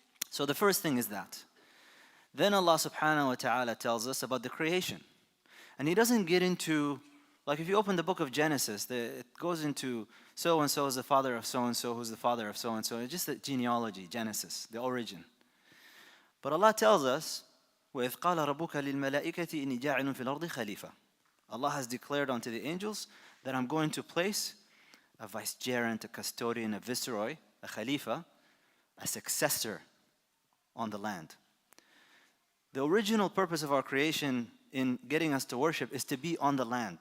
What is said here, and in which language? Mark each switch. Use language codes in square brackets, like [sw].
[en] So the first thing is that. Then Allah subhanahu wa ta'ala tells us about the creation. And He doesn't get into, like if you open the book of Genesis, it goes into so-and-so is the father of so-and-so, who's the father of so-and-so. It's just the genealogy, Genesis, the origin. But Allah tells us, [ar] وَإِذْ قَالَ رَبُّكَ لِلْمَلَائِكَةِ إِنِّي جَاعِلٌ فِي الْأَرْضِ خَلِيفَةً. [en] Allah has declared unto the angels that I'm going to place a vicegerent, a custodian, a viceroy, a khalifa, a successor on the land. The original purpose of our creation in getting us to worship is to be on the land.